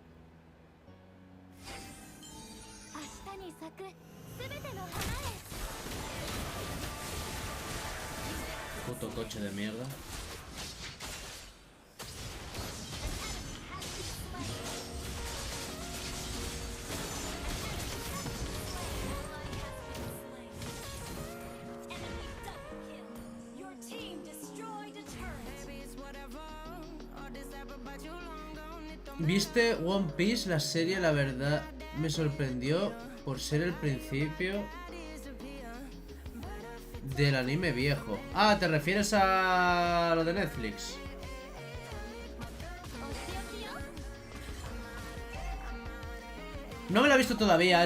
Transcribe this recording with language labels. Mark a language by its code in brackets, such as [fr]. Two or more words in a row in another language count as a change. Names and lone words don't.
[ja] 明日に咲くすべての花へ。 [es] Puto coche de mierda. [en] Your team destroyed a turret. [es] ¿Viste One Piece? La serie, la verdad, me sorprendió por ser el principio del anime viejo. Ah, ¿te refieres a lo de Netflix? No me lo he visto todavía.